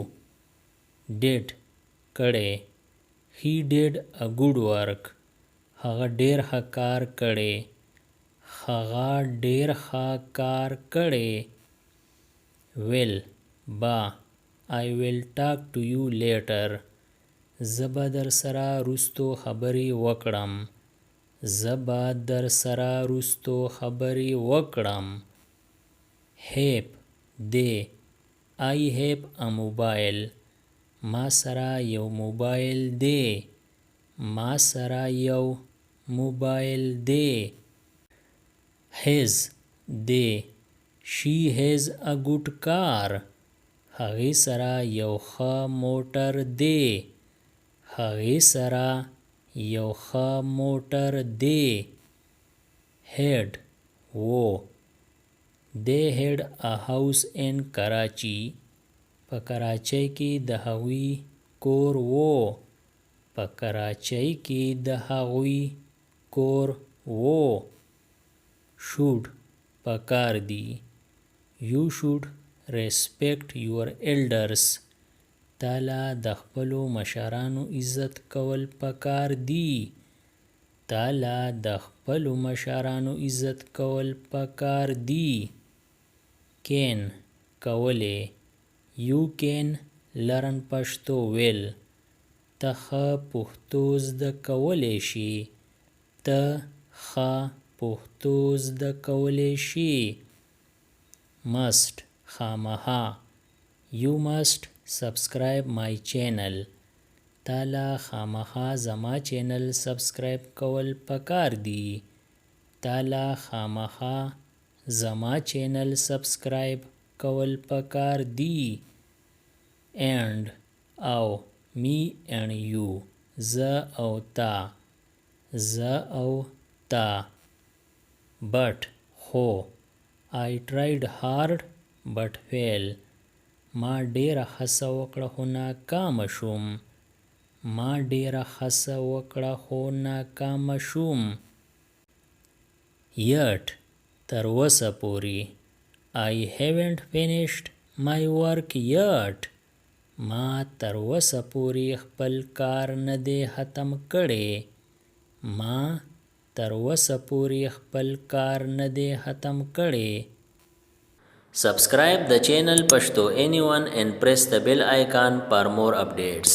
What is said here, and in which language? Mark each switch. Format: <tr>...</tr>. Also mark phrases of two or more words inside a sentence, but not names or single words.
<ps>did کړی</ps> <en>he did a good work</en> <ps>هغه ډیر ښه کار کړی هغه ډیر ښه کار کړی. will با</ps> <en>I will talk to you later</en> <ps>زه به در سره وروستو خبرې وکړم زه به در سره وروستو خبرې وکړم. have دی</ps> <en>I have a mobile</en> <ps>ما سره یو موبایل دی ما سره یو موبایل دی. his دی</ps> <en>she has a good car</en> <ps>هغې سره یو ښه موټر دی هغې سره یو ښه موټر دی. had و</ps> <en>they had a house in Karachi</en> <ps>په کراچۍ کې د هغوی کور و په کراچۍ کې د هغوی کور و. should پکار دی</ps> <en>you should respect your elders</en> <ps>تاله د خپلو مشرانو عزت کول پکار دی تاله د خپلو مشرانو عزت کول پکار دی. can کولی</ps> <en>you can learn Pashto well</en> <ps>ته ښه پښتو زده کولی شي ته ښه پښتو زده کولی شي. must خامخا</ps> <en>you must subscribe my channel</en> <ps>تاله خامخا زما</ps> <en>channel subscribe</en> <ps>کول پکار دی تاله خامخا زما چینل سبسکرایب کول پکار دی. and او</ps> <en>me and you</en> <ps>زه او تا زه او تا. but خو</ps> <en>I tried hard but fail</en> <ps>ما ډیره هڅه وکړه خو ناکامه شوم ما ډیره هڅه وکړه خو ناکامه شوم. yet تر اوسه پورې</ps> <en>I haven't finished my work yet</en> <ps>ما تر اوسه پورې خپل کار نه دی ختم کړی ما تر اوسه پورې خپل کار نه دی ختم کړی.</ps> <en>Subscribe the channel Pashto Anyone and press the bell icon for more updates.</en>